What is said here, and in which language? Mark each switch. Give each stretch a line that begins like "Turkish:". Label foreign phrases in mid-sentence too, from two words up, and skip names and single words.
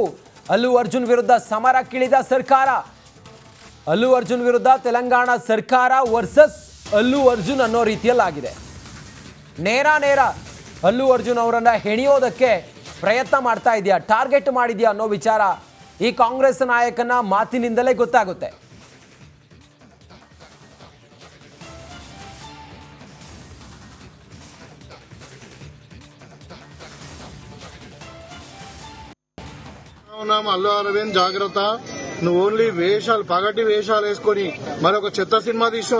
Kannada: ಅಲ್ಲು ಅರ್ಜುನ್ ವಿರುದ್ಧ ಸಮರಕ್ಕಿಳಿದ ಸರ್ಕಾರ, ಅಲ್ಲು ಅರ್ಜುನ್ ವಿರುದ್ಧ ತೆಲಂಗಾಣ ಸರ್ಕಾರ ವರ್ಸಸ್ ಅಲ್ಲು ಅರ್ಜುನ್ ಅನ್ನೋ ರೀತಿಯಲ್ಲಾಗಿದೆ. ನೇರ ಅಲ್ಲು ಅರ್ಜುನ್ ಅವರನ್ನ ಹೆಣಿಯೋದಕ್ಕೆ ಪ್ರಯತ್ನ ಮಾಡ್ತಾ ಇದೆಯಾ, ಟಾರ್ಗೆಟ್ ಮಾಡಿದ್ಯಾ ಅನ್ನೋ ವಿಚಾರ ಈ ಕಾಂಗ್ರೆಸ್ ನಾಯಕನ ಮಾತಿನಿಂದಲೇ ಗೊತ್ತಾಗುತ್ತೆ.
Telugu: అల్లు అరవింద్ జాగ్రత్త, నువ్వు ఓన్లీ వేషాలు పగటి వేషాలు వేసుకొని మరొక చెత్త సినిమా తీసావు.